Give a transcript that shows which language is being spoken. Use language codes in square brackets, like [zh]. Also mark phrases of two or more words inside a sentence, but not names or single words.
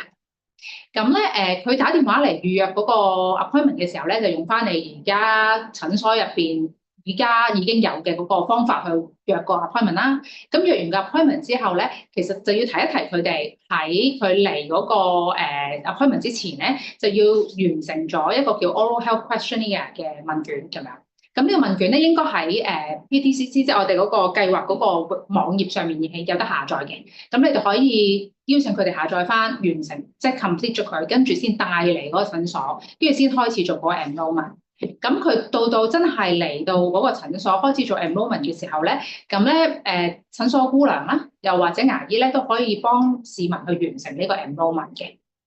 [yue] 咁咧佢打電話嚟預約嗰個 appointment 嘅時候咧，就用翻你而家診所入邊而家已經有嘅嗰個方法去約個 appointment 啦。咁約完個 appointment 之後咧，其實就要提一提佢哋喺佢嚟嗰個appointment 之前咧，就要完成咗一個叫 [en] oral health questionnaire [yue] 嘅問卷咁樣。咁呢個問卷咧應該喺PDCC，即係我哋嗰個計劃嗰個網頁上面有得下載嘅。咁你就可以邀請佢哋下載翻，完成即係 complete 咗佢，跟住先帶嚟嗰個診所，跟住先開始做嗰個 enrollment。咁佢到真係嚟到嗰個診所開始做 enrollment 嘅時候咧，咁咧診所姑娘啦，又或者牙醫咧都可以幫市民去完成呢個 enrollment 嘅。